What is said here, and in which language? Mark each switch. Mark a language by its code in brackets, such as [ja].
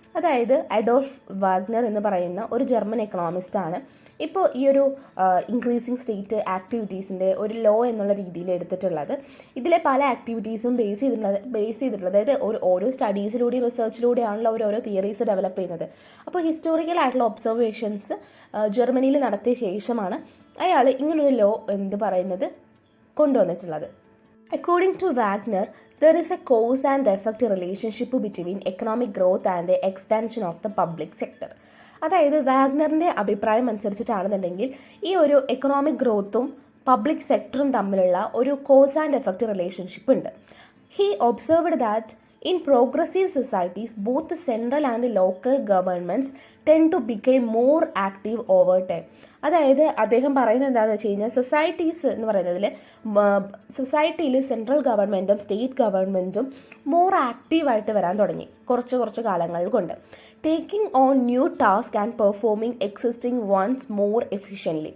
[ml] അതായത് Adolf Wagner എന്ന് പറയുന്ന ഒരു ജർമ്മൻ എക്കണോമിസ്റ്റാണ് ഇപ്പോൾ ഈ ഒരു ഇൻക്രീസിങ് സ്റ്റേറ്റ് ആക്ടിവിറ്റീസിൻ്റെ ഒരു ലോ എന്നുള്ള രീതിയിൽ എടുത്തിട്ടുള്ളത്. ഇതിലെ പല ആക്ടിവിറ്റീസും ബേസ് ചെയ്തിട്ടുള്ളത് അതായത് ഓരോ സ്റ്റഡീസിലൂടെയും റിസർച്ചിലൂടെയാണല്ലോ ഓരോ തിയറീസ് ഡെവലപ്പ് ചെയ്യുന്നത്. അപ്പോൾ ഹിസ്റ്റോറിക്കൽ ആയിട്ടുള്ള ഒബ്സർവേഷൻസ് ജർമ്മനിയിൽ നടത്തിയ ശേഷമാണ് അയാൾ ഇങ്ങനൊരു ലോ എന്ത് പറയുന്നത് കൊണ്ടുവന്നിട്ടുള്ളത്. [en] According to Wagner, there is a cause and effect relationship between economic growth and the expansion of the public sector. [ml] അതായത് വാഗ്നറിൻ്റെ അഭിപ്രായം അനുസരിച്ചിട്ടാണെന്നുണ്ടെങ്കിൽ ഈ ഒരു എക്കണോമിക് ഗ്രോത്തും പബ്ലിക് സെക്ടറും തമ്മിലുള്ള ഒരു കോസ് ആൻഡ് എഫക്റ്റ് റിലേഷൻഷിപ്പ് ഉണ്ട്. [en] He observed that in progressive societies, both the central and the local governments tend to become more active over time. [ml] അതായത് അദ്ദേഹം പറയുന്നത് എന്താണെന്ന് വെച്ച് കഴിഞ്ഞാൽ സൊസൈറ്റീസ് എന്ന് പറയുന്നതിൽ സൊസൈറ്റിയിൽ സെൻട്രൽ ഗവൺമെൻറ്റും സ്റ്റേറ്റ് ഗവൺമെൻറ്റും മോർ ആക്റ്റീവായിട്ട് വരാൻ തുടങ്ങി കുറച്ച് കാലങ്ങൾ കൊണ്ട്. [en] Taking on new task and performing existing ones more efficiently.